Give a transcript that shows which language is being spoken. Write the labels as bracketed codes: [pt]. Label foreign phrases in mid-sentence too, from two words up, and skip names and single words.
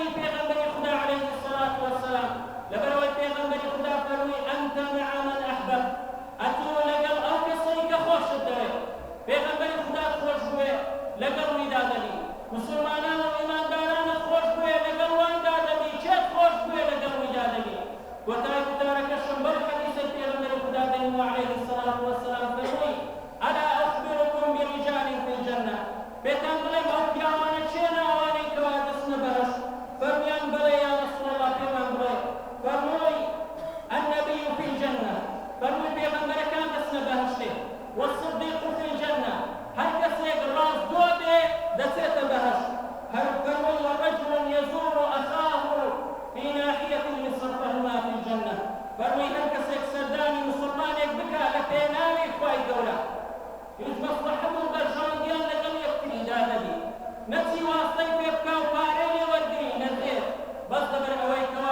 [ckb] پێغەمبەری خوددا [ar] عەلەیهی السەڵات وەسەلام [ckb] لەبەرەوەی پێغەمبەری خوددا فەرمووی [ar] ئەنتە مع من ئەحبەبت [ckb] ئەتۆ لەگەڵ ئەو کەسەی کە خۆشت دەوێت پێغەمبەری خوددا خۆش بوێ لەگەڵ ویدا دەبی مسلمانان و ئیماندارانت خۆش بوێ لەگەڵ واندا دەبی کێت خۆش بوێ لەگەڵ ویدا دەبی کۆتایی وتارەکەشم بەو حەدیثەی پێغەمبەری خوددا دەیمەوە [ar] عەلەیهی السەڵات وەسەلام [ckb] فەرمووی [ar] ئەلا ئەخبركم برجال في الجنة [ckb] بێتان بڵێم ئەو پیاوانە چێنە ئەوانەی کەوا دەچنە بەهەشت فەرموویان بەڵێ [ar] یا رەسوڵ الله [ckb] پێمان بڵێ فەرمووی [ar] النبي في الجنة [ckb] فەرمووی پێغەمبەرەکان دەچنە بەهەشتێ [ar] والصديق في الجنة [ckb] هەر کەسێک ڕاستگۆ بێ دەچێتە بەهەشت هەر فەرمووی [ar] ورجل يزور أخاه في ناحية لصرفهما في الجنة [ckb] فەرمووی هەر کەسێک سەردانی مسلمانێک بکا لە پێناوی خوای گەورە هیچ مەسلحەت و بەرژەوەندیان لەگەڵ یەکتریدا دەبی نەچی واستەی پێ بکا و پارەی لێ وەرگری نەدرێت بەس لەبەر ئەوەی